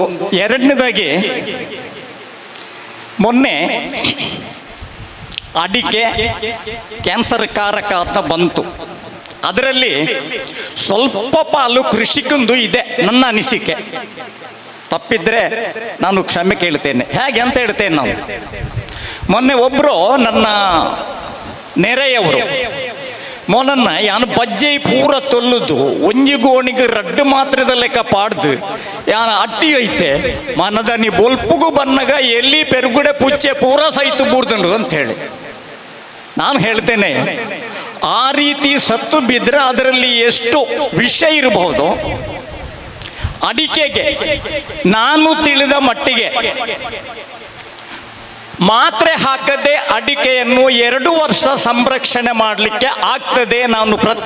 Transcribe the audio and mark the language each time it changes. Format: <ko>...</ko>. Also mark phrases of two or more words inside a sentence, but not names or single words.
<kn>ಎರಡನೇದಾಗಿ, ಮೊನ್ನೆ ಅಡಿಕೆ ಕ್ಯಾನ್ಸರ್ ಕಾರಕ ಅಂತ ಬಂತು. ಅದರಲ್ಲಿ ಸ್ವಲ್ಪ ಪಾಲು ಕೃಷಿಕಂದು ಇದೆ, ನನ್ನ ಅನಿಸಿಕೆ. ತಪ್ಪಿದ್ರೆ ನಾನು ಕ್ಷಮೆ ಕೇಳ್ತೇನೆ. ಹೇಗೆ ಅಂತ ಹೇಳ್ತೇನೆ ನಾನು. ಮೊನ್ನೆ ಒಬ್ಬರು ನನ್ನ ನೆರೆಯವರು</kn> <tcy>ಮೊನ್ನ ಯಾನು ಬಜ್ಜೆ ಪೂರ ತೊಲ್ಲುದು ಒಂಜಿಗೋಣಿಗೆ ರಡ್ಡು ಮಾತ್ರದ ಲೆಕ್ಕ ಪಾಡ್ದು ಯಾನ ಅಟ್ಟಿ ಐತೆ ಮನದ ನೀ ಬೊಲ್ಪುಗು ಬನ್ನಗ ಎಲ್ಲಿ ಪೆರುಗುಡೆ ಪುಚ್ಚೆ ಪೂರ ಸೈತು ಬೂರ್ದಂಡು</tcy> <kn>ಅಂತ ಹೇಳಿ ನಾನು ಹೇಳ್ತೇನೆ. ಆ ರೀತಿ ಸತ್ತು ಬಿದ್ದರೆ ಅದರಲ್ಲಿ ಎಷ್ಟು ವಿಷ ಇರಬಹುದು. ಅಡಿಕೆಗೆ ನಾನು ತಿಳಿದ ಮಟ್ಟಿಗೆ ಮಾತ್ರೆ ಹಾಕದೆ ಅಡಿಕೆಯನ್ನು 2 ವರ್ಷ ಸಂರಕ್ಷಣೆ ಮಾಡಲಿಕ್ಕೆ ಆಗ್ತದೆ.</kn>